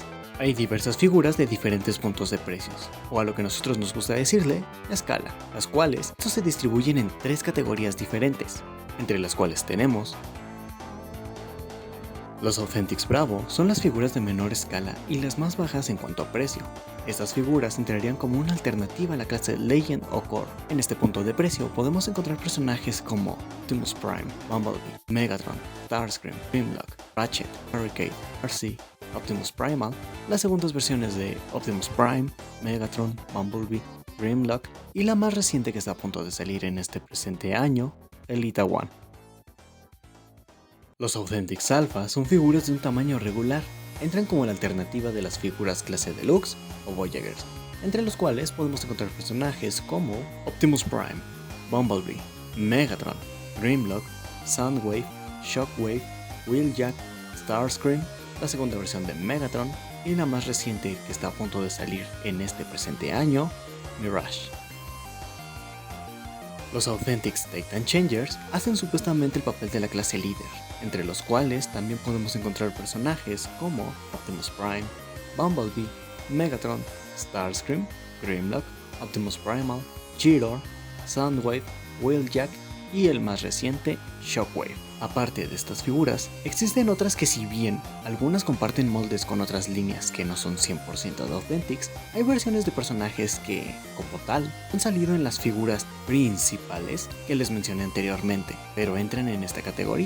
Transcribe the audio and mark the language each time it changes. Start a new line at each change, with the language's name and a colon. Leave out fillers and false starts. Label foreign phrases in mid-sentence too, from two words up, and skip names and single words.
Spanish: Hay diversas figuras de diferentes puntos de precios, o a lo que nosotros nos gusta decirle, escala, las cuales estos se distribuyen en tres categorías diferentes, entre las cuales tenemos los Authentics Bravo son las figuras de menor escala y las más bajas en cuanto a precio. Estas figuras entrarían como una alternativa a la clase Legend o Core. En este punto de precio podemos encontrar personajes como Optimus Prime, Bumblebee, Megatron, Starscream, Grimlock, Ratchet, Hurricane, RC, Optimus Primal, las segundas versiones de Optimus Prime, Megatron, Bumblebee, Grimlock y la más reciente que está a punto de salir en este presente año, Elita One. Los Authentics Alpha son figuras de un tamaño regular, entran como la alternativa de las figuras clase Deluxe o Voyagers, entre los cuales podemos encontrar personajes como Optimus Prime, Bumblebee, Megatron, Grimlock, Soundwave, Shockwave, Wheeljack, Starscream, la segunda versión de Megatron y la más reciente que está a punto de salir en este presente año, Mirage. Los Authentics Titan Changers hacen supuestamente el papel de la clase líder, entre los cuales también podemos encontrar personajes como Optimus Prime, Bumblebee, Megatron, Starscream, Grimlock, Optimus Primal, Cheetor, Soundwave, Wheeljack y el más reciente, Shockwave. Aparte de estas figuras, existen otras que si bien algunas comparten moldes con otras líneas que no son 100% de Authentics, hay versiones de personajes que, como tal, han salido en las figuras principales que les mencioné anteriormente, pero entran en esta categoría.